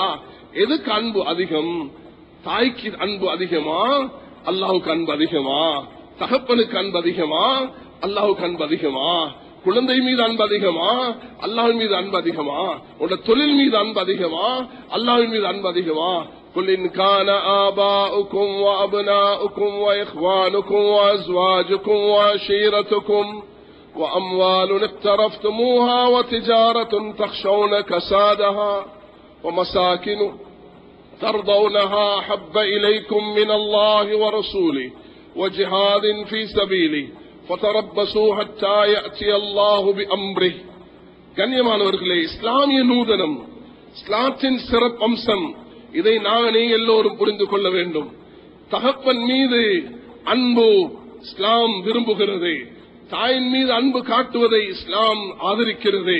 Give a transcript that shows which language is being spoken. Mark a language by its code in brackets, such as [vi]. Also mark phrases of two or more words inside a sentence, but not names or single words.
[ta] எதுக்கு அன்பு அதிகம்? தாய்க்கு அன்பு அதிகமா? அல்லாஹுக்கு அன்பு அதிகமா? தகப்பனுக்கு அன்பு அதிகமா? அல்லாஹுக்கு அன்பு அதிகமா? குழந்தை மீது அன்பு அதிகமா? அல்லாஹ்வின் மீது அன்பு அதிகமா? உன்னுடைய தொழில் மீது அன்பு அதிகமா? அல்லாஹ்வின் மீது அன்பு அதிகமா? [ar] قل إن كان آباؤكم وأبناؤكم وإخوانكم وأزواجكم وعشيرتكم وأموال اقترفتموها وتجارة تخشون كسادها ومساكن ترضونها أحب إليكم من الله ورسوله وجهاد في سبيله فتربصوا حتى يأتي الله بأمره. [ta] கண்ணியமானவர்களே, இஸ்லாமிய நூதனம், இஸ்லாத்தின் சிறப்பு அம்சம், இதை நாங்கள் எல்லோரும் புரிந்து கொள்ள வேண்டும். தகப்பன் மீது அன்பு இஸ்லாம் விரும்புகிறது. தாயின் மீது அன்பு காட்டுவதை இஸ்லாம் ஆதரிக்கிறது.